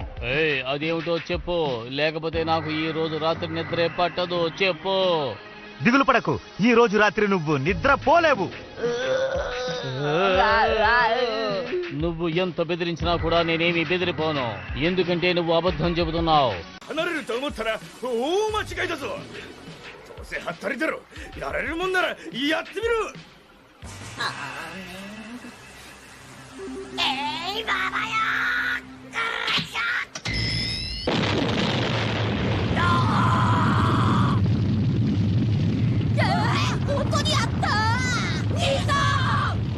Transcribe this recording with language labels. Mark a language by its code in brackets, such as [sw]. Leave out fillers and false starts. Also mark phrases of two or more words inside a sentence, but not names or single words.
[te] అదేమిటో చెప్పు, లేకపోతే నాకు ఈ రోజు రాత్రి నిద్రే పట్టదు. చెప్పు. దిగులు పడకు, ఈ రోజు రాత్రి నువ్వు నిద్ర పోలేవు. నువ్వు ఎంత బెదిరించినా కూడా నేనేమి బెదిరిపోను, ఎందుకంటే నువ్వు అబద్ధం చెబుతున్నావు. [ja] 離れると思ったら大間違いだぞ。どうせハッタリだろ。やれるもんならやってみろ。ババヤ本当にあった兄さん。